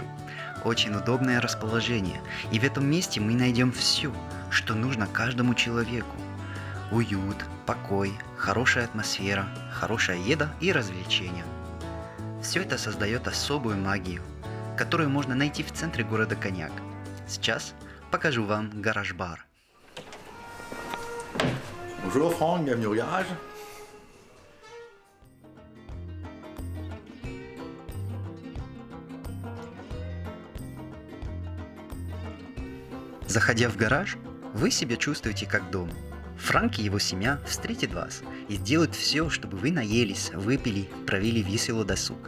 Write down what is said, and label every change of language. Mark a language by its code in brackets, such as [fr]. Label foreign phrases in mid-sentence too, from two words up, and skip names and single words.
[ru] Очень удобное расположение, и в этом месте мы найдем все, что нужно каждому человеку. Уют, покой, хорошая атмосфера, хорошая еда и развлечения. Все это создает особую магию, которую можно найти в центре города Коньяк. Сейчас покажу вам гараж-бар. [fr] Bonjour Franck, bienvenue au garage. [ru] Заходя в гараж, вы себя чувствуете как дома. Франк и его семья встретят вас и сделают все, чтобы вы наелись, выпили, провели весело досуг.